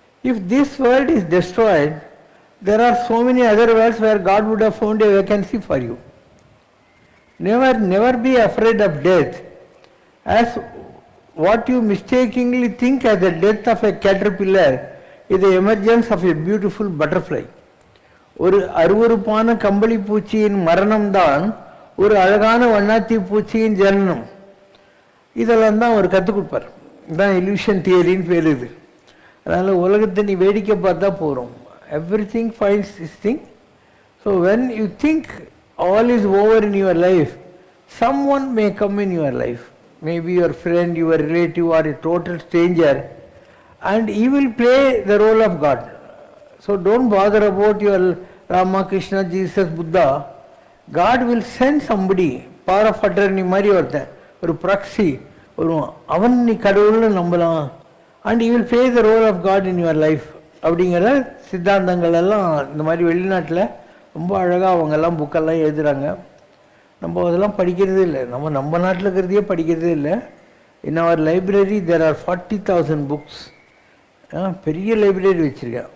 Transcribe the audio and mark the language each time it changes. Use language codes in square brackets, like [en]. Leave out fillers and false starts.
[en] If this world is destroyed, there are so many other worlds where God would have found a vacancy for you. Never be afraid of death, as what you mistakenly think as the death of a caterpillar is the emergence of a beautiful butterfly. [ta] ஒரு அருவருப்பான கம்பளி பூச்சியின் மரணம்தான் ஒரு அழகான வண்ணாத்தி பூச்சியின் ஜனனம். இதெல்லாம் தான் அவர் கற்றுக் கொடுப்பார். இதுதான் இல்யூஷன் தியரின்னு பேர் இது. அதனால் உலகத்தை நீ வேடிக்கை பார்த்தா போகிறோம். [en] Everything finds this thing. So when you think all is over in your life, someone may come in your life, maybe your friend, your relative, or a total stranger, and he will play the role of God. So don't bother about your Rama, Krishna, Jesus, Buddha. God will send somebody, power of attorney [ta] மாதிரி ஒருத்தன், ஒரு proxy வருவான், அவன் நீ கடவுள்னு நம்பலாம், [en] and he will play the role of God in your life. [ta] அப்படிங்கிற சித்தாந்தங்கள் எல்லாம் இந்த மாதிரி வெளிநாட்டில் ரொம்ப அழகாக அவங்கெல்லாம் புக்கெல்லாம் எழுதுகிறாங்க. நம்ம அதெல்லாம் படிக்கிறதே இல்லை. நம்ம நாட்டில் இருக்கிறதையே படிக்கிறதே இல்லை. [en] In our library there are 40,000 books. [ta] பெரிய லைப்ரரி வச்சுருக்கேன்.